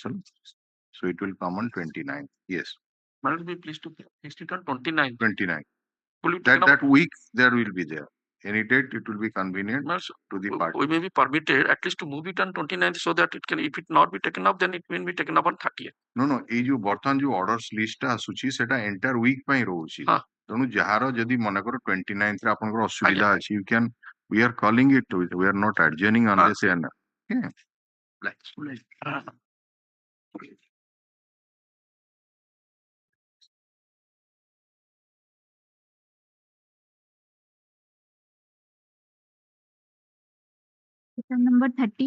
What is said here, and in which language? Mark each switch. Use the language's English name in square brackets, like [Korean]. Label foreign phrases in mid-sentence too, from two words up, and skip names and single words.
[English] So it will come on 29. Yes. Madam, be pleased to fix it on 29. 29. Will you That week there will be there. Any date it will be convenient to the party. We may be permitted at least to move it on 29th so that it can, if it not be taken up, then it will be taken up on 30th. No, [Odia] ଏ ଯୋ ବର୍ତ୍ତମାନ ଯୋ [English] orders list [Odia] ଆସୁଛି ସେଟା [English] entire week [Odia] ପାଇଁ ରହୁଛି ତେଣୁ ଯାହାର ଯଦି ମନେକର 29th ରେ ଆପଣଙ୍କର ଅସୁବିଧା ଅଛି [English] you can we are calling it we are not adjourning unless yeah. Item number 30.